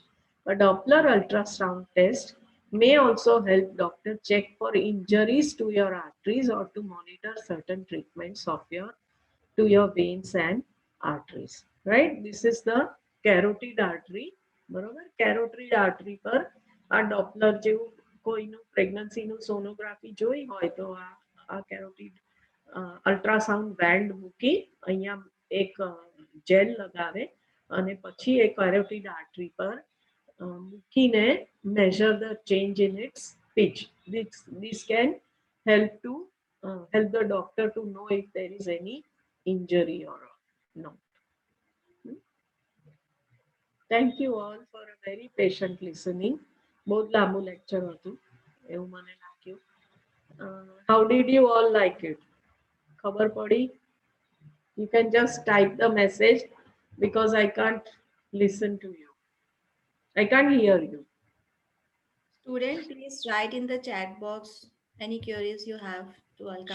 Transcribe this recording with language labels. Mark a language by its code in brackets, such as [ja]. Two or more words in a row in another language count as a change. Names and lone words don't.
[en] A Doppler ultrasound test may also help doctor check for injuries to your arteries or to monitor certain treatments of your veins and arteries. Right? This is the carotid artery. [gu] બરોબર [en] carotid artery [gu] પર આ ડોપલર જેવું કોઈનું પ્રેગ્નન્સીનું સોનોગ્રાફી જોઈ હોય તો આ [en] carotid ultrasound [gu] બેન્ડ મૂકી અહીંયા એક જેલ લગાવે અને પછી એ [en] carotid artery [gu] પર મૂકીને [en] measure the change in its pitch. This can help the doctor to know if there is any injury or not. Thank you all for a very patient listening. [gu] बहुत લાંબુ lecture હતું એવું મને લાગ્યું. [en] How did you all like it? [gu] ખબર પડી? [en] You can just type the message because I can't listen to you. I can't hear you. Student, please write in the chat box any queries you have to welcome.